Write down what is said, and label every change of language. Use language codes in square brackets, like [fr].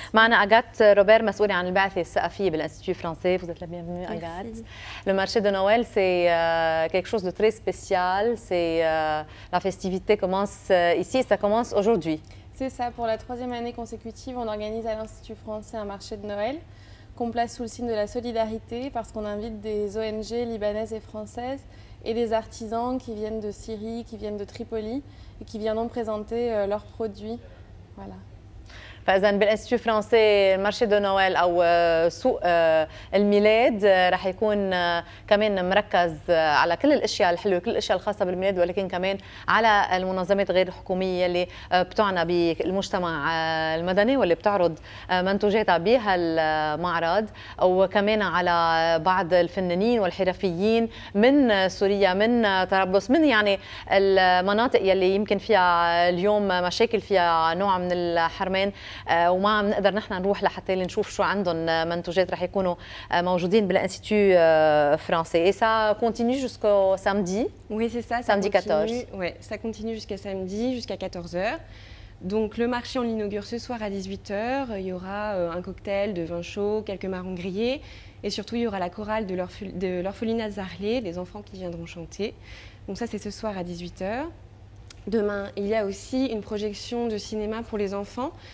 [ar] معنا أغات روبير مسؤولة عن البعثة الثقافية بالانستيتيو فرنسي. [fr] Vous êtes la bienvenue Agathe. Le marché de Noël c'est quelque chose de très spécial. C'est la festivité commence ici et ça commence aujourd'hui. C'est ça, pour la troisième année consécutive, on organise à l'Institut français un marché de Noël qu'on place sous le signe de la solidarité parce qu'on invite des ONG libanaises et françaises et des artisans qui viennent de Syrie, qui viennent de Tripoli et qui viendront présenter leurs produits. Voilà. [ar] فإذا بالانستيتيو الفرنسي المارشي دو نويل أو سوق الميلاد رح يكون كمان مركز على كل الأشياء الحلوة، كل الأشياء الخاصة بالميلاد، ولكن كمان على المنظمات غير الحكومية اللي بتعنى بالمجتمع المدني واللي بتعرض منتوجاتها بهالمعرض، وكمان على بعض الفنانين والحرفيين من سوريا، من طرابلس، من يعني المناطق يلي يمكن فيها اليوم مشاكل، فيها نوع من الحرمان وما عم نقدر نحن نروح لحتى نشوف شو عندهم منتوجات. رح يكونوا موجودين بالانستيتيو فرنسي. [fr] Et ça continue jusqu'au samedi. Oui, c'est ça. Samedi 14. Ouais, ça continue jusqu'à samedi, jusqu'à 14h. Donc le marché, on l'inaugure ce soir à 18h. Il y aura un cocktail de vin chaud, quelques marrons grillés. Et surtout, il y aura la chorale de l'orphelinat Zahrlé, les enfants qui viendront chanter. Donc ça, c'est ce soir à 18h. Demain, il y a aussi une projection de cinéma pour les enfants.